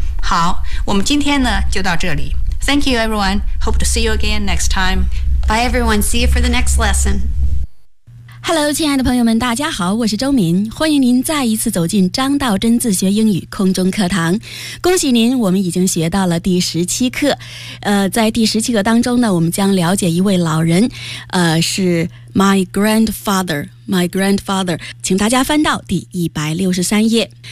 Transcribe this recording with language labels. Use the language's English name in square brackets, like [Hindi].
[Chinese] 好，我们今天呢就到这里。 [English] Thank you, everyone. Hope to see you again next time. Bye, everyone. See you for the next lesson. [Chinese] Hello， 亲爱的朋友们，大家好，我是周敏，欢迎您再一次走进张道真自学英语空中课堂。恭喜您，我们已经学到了第十七课。在第十七课当中呢，我们将了解一位老人，是 [English] My grandfather， [Chinese] 请大家翻到第163页。